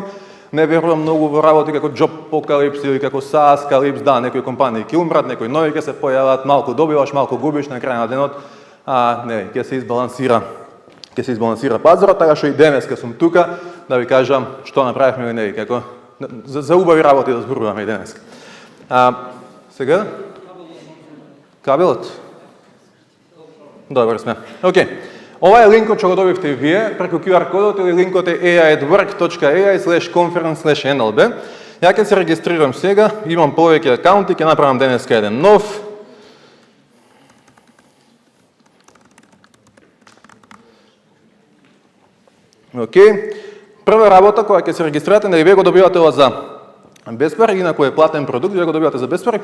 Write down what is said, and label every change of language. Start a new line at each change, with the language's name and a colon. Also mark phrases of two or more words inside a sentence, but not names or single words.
Macedonian: Не верувам многу во работи како Jobpocalypse или како SaaScalypse, да, некои компании ќе умрат, некои нови ќе се појават, малку добиваш, малку губиш, на крај на денот, не, ќе се избалансира пазарот, така што и денеска сум тука да ви кажам што направивме или не, како за убави работи да зборуваме и денеска. Сега кабелот. Добро сме. Океј. Ова е линкот што го добивте и вие преку QR кодот или линкот е ai@work.ai/conference/nlb. Ја ќе се регистрирам сега, имам повеќе акаунти, ќе направам денеска еден нов. Океј. Прва работа која ќе се регистрирате, нели вие го добивате ова за беспар, инаку е платен продукт, вие го добивате за беспар.